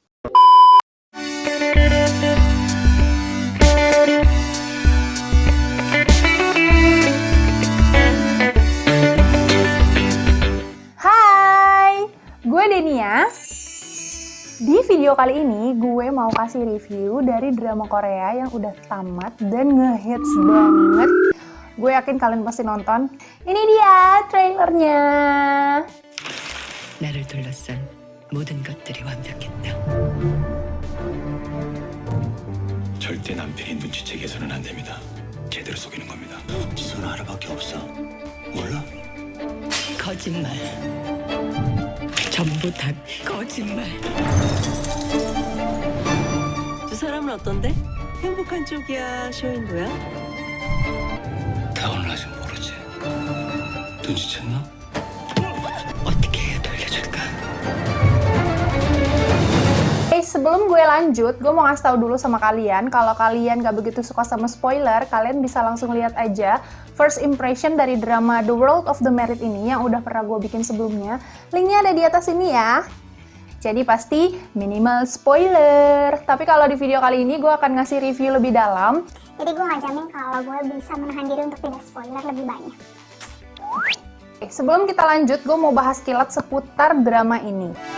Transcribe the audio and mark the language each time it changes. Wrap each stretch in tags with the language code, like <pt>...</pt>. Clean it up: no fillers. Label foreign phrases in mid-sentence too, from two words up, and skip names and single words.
<id>Hai, gue Denia. Di video kali ini, gue mau kasih review dari drama Korea yang udah tamat dan ngehits banget. Gue yakin kalian pasti nonton. Ini dia trailernya.</id> <ko>나를 둘러싼 모든 것들이 완벽했다. 절대 남편이 눈치채게 해서는 안 됩니다. 제대로 속이는 겁니다. 지선 하나밖에 없어. 몰라? 거짓말. 전부 다 거짓말. 두 사람은 어떤데? 행복한 쪽이야, 쇼윈도야? 다 오늘 아직 모르지. 눈치챘나? 어떻게 해야 돌려줄까?</ko> <id>Sebelum gue lanjut, gue mau ngasih tahu dulu sama kalian, kalau kalian gak begitu suka sama spoiler, kalian bisa langsung lihat aja</id> <en>first impression</en> <id>dari drama The World of the Married ini yang udah pernah gue bikin sebelumnya. Linknya ada di atas ini ya. Jadi pasti minimal spoiler. Tapi kalau di video kali ini gue akan ngasih review lebih dalam. Jadi gue gak jamin kalau gue bisa menahan diri untuk tidak spoiler lebih banyak. Sebelum kita lanjut, gue mau bahas kilat seputar drama ini.</id>